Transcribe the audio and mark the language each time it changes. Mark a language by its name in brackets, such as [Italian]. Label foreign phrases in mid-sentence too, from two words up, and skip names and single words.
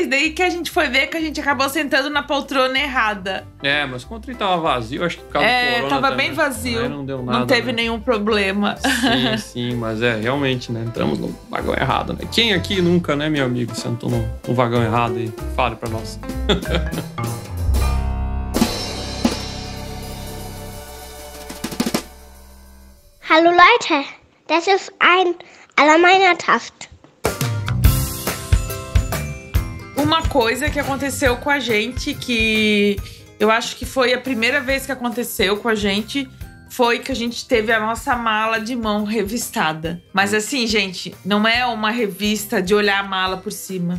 [Portuguese] Daí que a gente foi ver que a gente acabou sentando na poltrona errada. É, mas quando o trem tava vazio, acho que por causa do corona tava também, bem vazio. Aí não deu nada, não teve né? nenhum problema. Sim, mas realmente, né? Entramos no vagão errado, né? Quem aqui nunca, né, meu amigo, sentou no vagão errado aí? Fale pra nós. [German] Hallo Leute, das ist ein Allgemeinertaft. [Portuguese] Uma coisa que aconteceu com a gente, que eu acho que foi a primeira vez que aconteceu com a gente, foi que a gente teve a nossa mala de mão revistada. Mas assim, gente, não é uma revista de olhar a mala por cima.